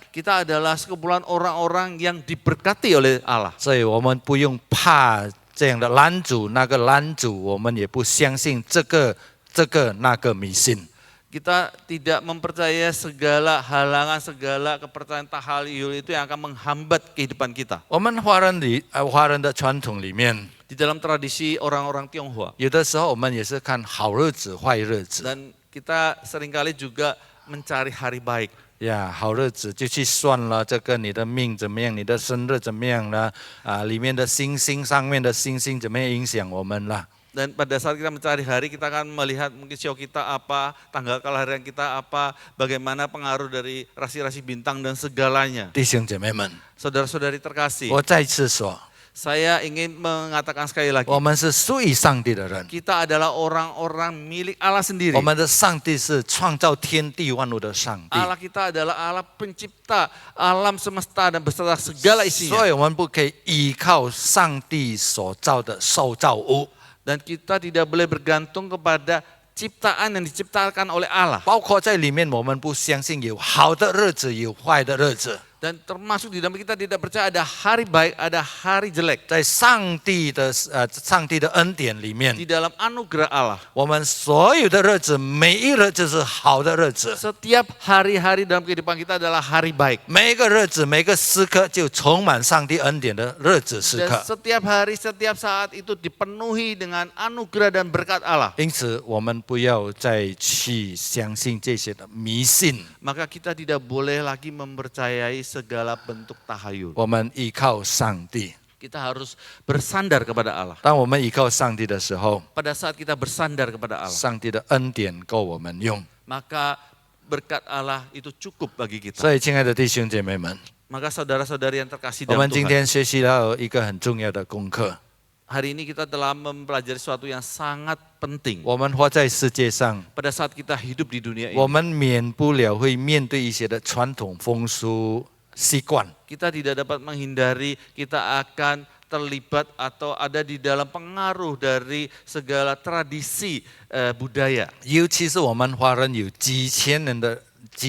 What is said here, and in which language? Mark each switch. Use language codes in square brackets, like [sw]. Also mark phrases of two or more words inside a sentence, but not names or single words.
[id] Kita adalah sekumpulan orang-orang yang diberkati oleh Allah. [zh] 所以我们不用怕这样的拦阻那个拦阻，我们也不相信这个那个迷信。 [id] Kita tidak mempercayai segala halangan, segala kepercayaan tahayul itu yang akan menghambat kehidupan kita. [zh] 我们华人的传统里面， [id] Di dalam tradisi orang-orang Tionghoa. [zh] 有的时候我们也是看好日子、坏日子。 [id] Dan kita seringkali juga mencari hari baik. [zh] 呀，好日子就去算了，这个你的命怎么样，你的生日怎么样呢？里面的星星上面的星星怎么样影响我们了？ [id] Dan pada saat kita mencari hari, kita akan melihat mungkin sio kita apa, tanggal kelahiran kita apa, bagaimana pengaruh dari rasi-rasi bintang dan segalanya. [zh] 弟兄姐妹们， [id] Saudara-saudari terkasih, [zh] 我再次说， [id] saya ingin mengatakan sekali lagi, [zh] 我们是属于上帝的人， [id] kita adalah orang-orang milik Allah sendiri. [zh] 我们的上帝是创造天地万物的上帝， [id] Allah kita adalah Allah pencipta alam semesta dan beserta segala [zh] 所 [id] isinya. [zh] 以我们不可以依靠上帝所造的受造物， [id] Dan kita tidak boleh bergantung kepada ciptaan yang diciptakan oleh Allah. [zh] 包括在里面，我们不相信有好的日子，有坏的日子。 [id] Dan termasuk di dalam kita tidak percaya ada hari baik, ada hari jelek. [zh] 在上帝的恩典里面， [id] Di dalam anugerah Allah. [zh] 我们所有的日子，每一日就是好的日子， [id] Setiap hari-hari dalam kehidupan kita adalah hari baik. [zh] 每一个日子、每个时刻就充满上帝恩典的日子时 [id] Dan [zh] 刻。 [id] setiap hari, setiap saat itu dipenuhi dengan anugerah dan berkat Allah. [zh] 因此，我们不要再去相信这些的迷信， [id] Maka kita tidak boleh lagi mempercayai segala bentuk tahayul. [zh] 我们依靠上帝。 [id] Kita harus bersandar kepada Allah. [zh] 当我们依靠上帝的时候， [id] Pada saat kita bersandar kepada Allah, [zh] 上帝的恩典够我们用。 [id] maka berkat Allah itu cukup bagi kita. [zh] 所以，亲爱的弟兄姐妹们， [id] Maka saudara-saudari yang terkasih [zh] 我 [id] dalam [zh] 们今 [id] Tuhan, [zh] 天学习到一个很重要的功课。 [id] hari ini kita telah mempelajari sesuatu yang sangat penting. [zh] 我们活在世界上， [id] Pada saat kita hidup di dunia [zh] 我 [id] ini, [zh] 们免不了会面对一些的传统风俗习惯。 [id] kita tidak dapat menghindari kita akan terlibat atau ada di dalam pengaruh dari segala tradisi budaya. [zh] 尤其是我们华人有几千年的历史，